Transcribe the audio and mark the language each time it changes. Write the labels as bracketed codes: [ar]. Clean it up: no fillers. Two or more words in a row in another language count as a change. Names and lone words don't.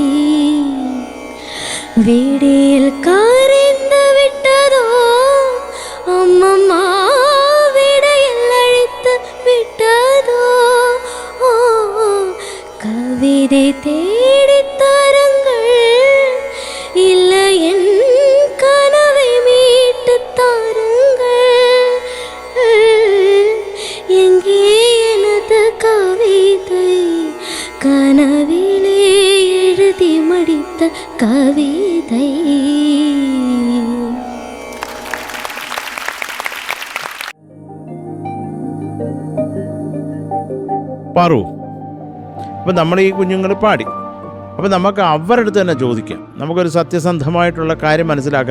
[ta] வீடில் கரைந்து விட்டதோ அம்மம்மா விடையில் அழித்து விட்டதோ கவிதை தேடித் தாருங்கள் இல்லை என் கனவை மீட்டு தாருங்கள். எங்கே எனது கவிதை கனவிலே எழுதி மடித்த கவிதை. [ml] പാറു, അപ്പം നമ്മൾ ഈ കുഞ്ഞുങ്ങൾ പാടി. അപ്പം നമുക്ക് അവരുടെ അടുത്ത് തന്നെ ചോദിക്കാം. നമുക്കൊരു സത്യസന്ധമായിട്ടുള്ള കാര്യം മനസ്സിലാക്കാൻ.